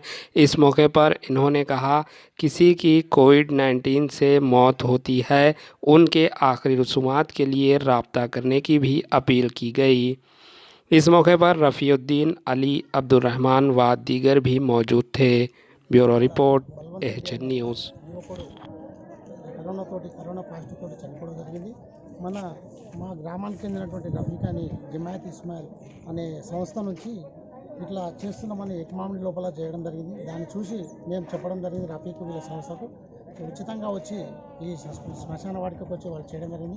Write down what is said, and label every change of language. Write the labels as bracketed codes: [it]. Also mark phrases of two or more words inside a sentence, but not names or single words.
[ur] اس موقع پر انہوں نے کہا کسی کی کووڈ-19 سے موت ہوتی ہے ان کے آخری رسومات کے لیے رابطہ کرنے کی بھی اپیل کی گئی۔ اس موقع پر رفیع الدین، علی، عبد الرحمان و دیگر بھی موجود تھے۔ بیورو رپورٹ AHN نیوز۔ [te] కరోనా పాజిటివ్ తోటి చనిపోవడం జరిగింది. మా గ్రామానికి చెందినటువంటి రఫీక్ అని జమాయత్ ఇస్మాయిల్ అనే సంస్థ నుంచి ఇట్లా చేస్తున్నామని ఎకమామిడి లోపల చేయడం జరిగింది. దాన్ని చూసి మేము చెప్పడం జరిగింది రఫీక్ వీళ్ళ సంస్థకు ఉచితంగా వచ్చి ఈ శ్మశాన వాటికకు వచ్చి వాళ్ళు చేయడం జరిగింది.